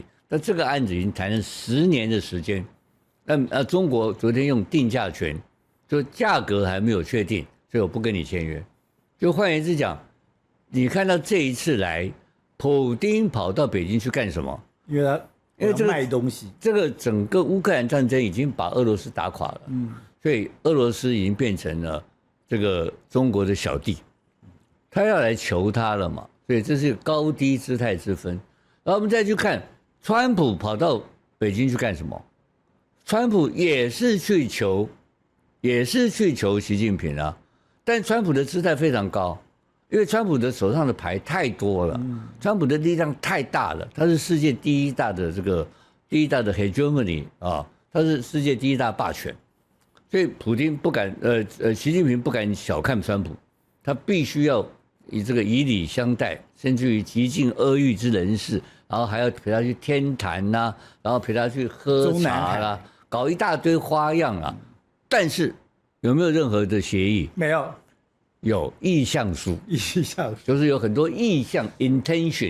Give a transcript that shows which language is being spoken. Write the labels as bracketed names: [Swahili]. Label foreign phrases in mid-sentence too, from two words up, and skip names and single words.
[Chinese] 那這個案子已經談了10年的時間。中國昨天用定價權，就價格還沒有確定，所以我不跟你簽約。就換言之講，你看到這一次來，普丁跑到北京去幹什麼？因為這個賣東西，這個整個烏克蘭戰爭已經把俄羅斯打垮了，所以俄羅斯已經變成了這個中國的小弟，他要來求他了嘛，所以這是高低姿態之分。然後我們再去看，川普跑到北京去幹什麼？川普也是去求習近平啊，但川普的姿態非常高，因為川普的手上的牌太多了，川普的力量太大了，他是世界第一大的 hegemony 啊，他是世界第一大霸權，所以普丁不敢習近平不敢小看川普，他必須要以禮相待，甚至於極盡阿諛之人士，然後還要陪他去天壇吶，然後陪他去喝茶啦。搞一大堆花樣啊，但是有沒有任何的協議？沒有，有意向書。就是有很多意向 intention。